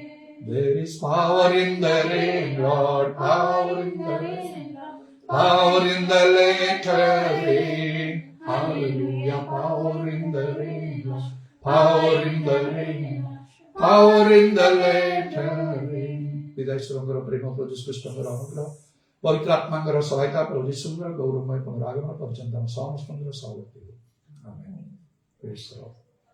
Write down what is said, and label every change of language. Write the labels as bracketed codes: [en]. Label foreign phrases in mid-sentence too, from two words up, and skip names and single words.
[en] There is power in the rain, Lord, power in the rain, power in the latter rain. Hallelujah, power in the rain, Lord, power in the rain. Power in the latter rain. [or] ପିତା ଈଶ୍ୱରଙ୍କର ପ୍ରେମ, ପ୍ରଭୁ ଯୀଶୁଙ୍କର ଅନୁଗ୍ରହ, ପବିତ୍ର ଆତ୍ମାଙ୍କର ସହାୟତା, ପ୍ରଭୁ ଯୀଶୁଙ୍କର ଗୌରବମୟ ପୁନରାଗମନ ପର୍ଯ୍ୟନ୍ତ ଆମ ସମସ୍ତଙ୍କର ସହବର୍ତ୍ତୀ। [en] ଆମେନ୍। praise the Lord.